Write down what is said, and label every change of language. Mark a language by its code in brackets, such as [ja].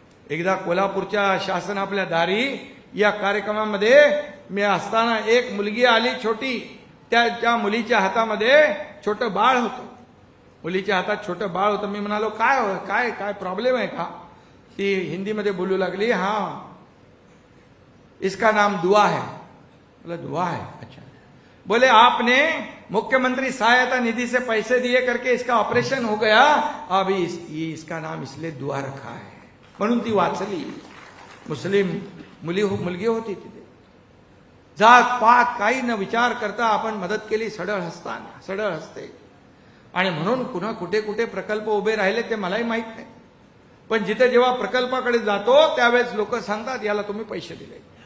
[mr] एकदा कोल्हापूरच्या शासन आपल्या दारी या कार्यक्रमामध्ये मी असताना एक मुलगी आली छोटी, त्या मुलीच्या हातामध्ये छोटं बाळ होतं, मुलीच्या हातात छोटं बाळ होतं. मी म्हणालो काय काय काय प्रॉब्लेम है का? ती हिंदीमध्ये बोलू लागली, [hi] हाँ इसका नाम दुआ है. बोला दुआ है, अच्छा. बोले आपने मुख्यमंत्री सहायता निधि से पैसे दिए करके इसका ऑपरेशन हो गया, अब इसका नाम इसलिए दुआ रखा है. [mr] म्हणून ती वाचली. मुस्लिम मुलगी होती तिथे. जात पात काही न विचार करता आपण मदत केली सढळ हस्ते. आणि म्हणून पुन्हा कुठे कुठे प्रकल्प उभे राहिले ते मलाही माहित नाही. पण जिथे जेव्हा प्रकल्पाकडे जातो त्यावेळेस लोक सांगतात याला तुम्ही पैसे दिले.